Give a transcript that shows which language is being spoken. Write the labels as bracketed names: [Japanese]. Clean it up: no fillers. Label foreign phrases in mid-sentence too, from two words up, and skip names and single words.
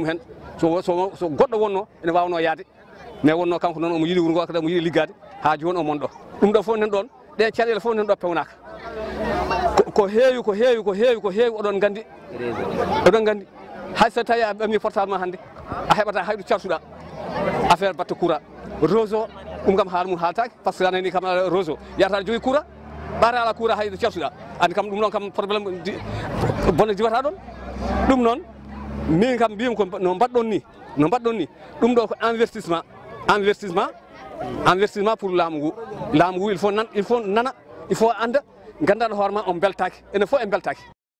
[Fula] hen so goɗɗo wonno ene wawno yaade mais wonno kanko noon omo yiiɗi wuuro ngo kadi omo yiiɗi liggade ha joni o mon ɗo ɗum ɗo fof nen ɗon ɗen caɗele fof nen ɗo pewnaka ko heewi oɗon gandi hay so tawi a ɓamni portable ma hande a heɓata hayɗo cartuɗa affaire batte [French] courant réseau [Fula] ɗum kam haala mum haaltaki par ce que anani kam réseau yiyata jogui courant ɓaata ala courant hayɗo cartuɗa andi kam ɗum ɗon kam probléme bone diwata ɗon ɗum noon min kam mbiyimi ko no mbaɗɗon ni ɗum ɗo ko [French] investissement pour [Fula] laamu ngu [French] il faut [Fula] nana [French] il faut [Fula] anda gandanɗo hoore ma on beltaki enen fof en beltaki